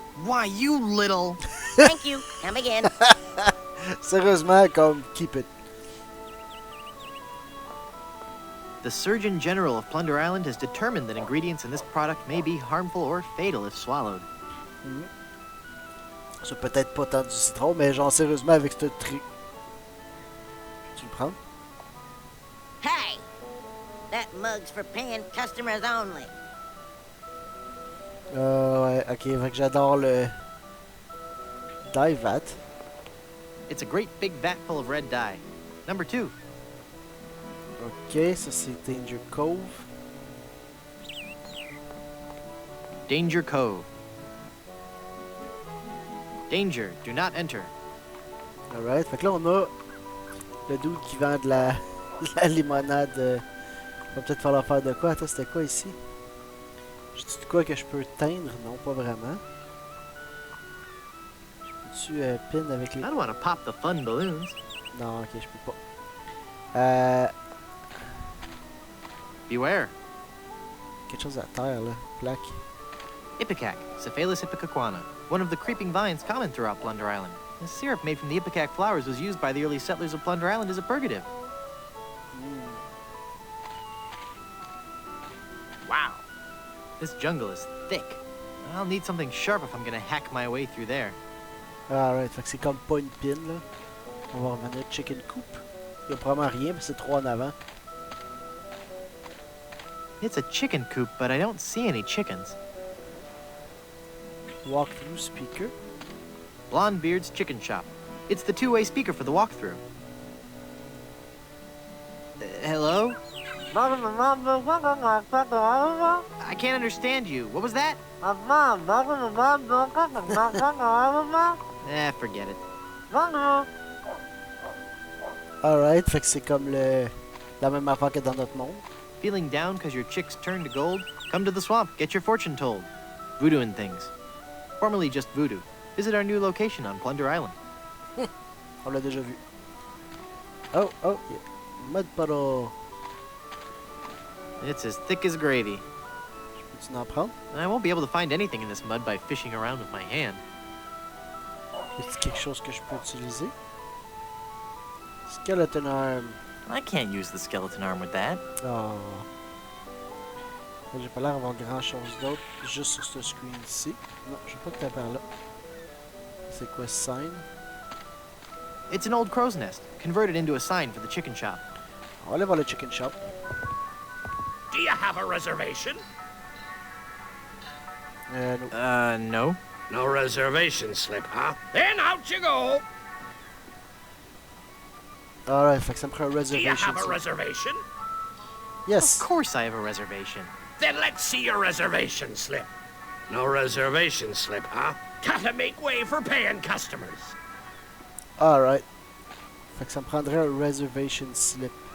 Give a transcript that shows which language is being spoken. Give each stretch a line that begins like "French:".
English: Why, you little... Thank you. Come again.
French: Sérieusement, comme,
English: keep it. The Surgeon General of Plunder Island has determined that ingredients in this product may be harmful or fatal if swallowed.
French: C'est peut-être pas tant du citron, mais genre sérieusement avec ce truc. Tu le prends?
English: Hey, that mug's for paying customers only.
French: Ouais, ok, fait que j'adore le dye vat.
English: It's a great big vat full of red dye. Number 2.
French: Ok, ça c'est Danger Cove.
English: Danger Cove. Danger, do not enter.
French: Alright, fait que là on a le dude qui vend de la, de la limonade. Va peut-être falloir faire de quoi? Attends, c'était quoi ici? J'ai dit de quoi que je peux teindre? Non, pas vraiment. Je peux-tu pin avec les...
English: I don't want to pop the fun balloons.
French: Non, ok, je peux pas.
English: Beware.
French: Quelque chose à terre, là. Plaque.
English: Ipecac, Cephalus ipecacuana, one of the creeping vines common throughout Plunder Island. The syrup made from the ipecac flowers was used by the early settlers of Plunder Island as a purgative. Wow. This jungle is thick. I'll need something sharp if I'm gonna hack my way through there.
French: Alright, fait que c'est comme pas une pin, là. On va revenir chicken coop. Il y a probablement rien, mais c'est trop en avant.
English: It's a chicken coop, but I don't see any chickens. Walkthrough speaker. Blondebeard's Chicken Shop. It's the two-way speaker for the walkthrough. Hello? I can't understand you. What was that? Forget it.
French: Alright, fait que c'est comme la même affaire que dans notre monde.
English: Feeling down because your chicks turned to gold? Come to the swamp, get your fortune told. Voodoo and things. Formerly just voodoo. Visit our new location on Plunder Island.
French: On l'a déjà vu.
English: Oh, oh, yeah. Mud puddle. It's as thick as gravy.
French: Peux-tu en prendre?
English: I won't be able to find anything in this mud by fishing around with my hand.
French: Est-ce quelque chose que je peux utiliser?
English: Skeleton arm. I can't use the skeleton arm with that. Oh.
French: J'ai pas l'air d'avoir grand chose d'autre. Juste sur ce screen ici. Non, je vais pas te par là. C'est quoi ce sign?
English: It's an old crow's nest, converted into a sign for the chicken shop.
French: On va aller voir le chicken shop.
English: Do you have a reservation?
French: Non.
English: No. No reservation slip, huh? Then out you go.
French: Alright, fait que ça me prend un
English: Do you reservation. have a reservation? Yes. Of course I have a reservation. Then let's see your reservation slip. No reservation slip, huh? Gotta make way for paying customers. Alright.
French: Fait que ça me prendrait un reservation slip.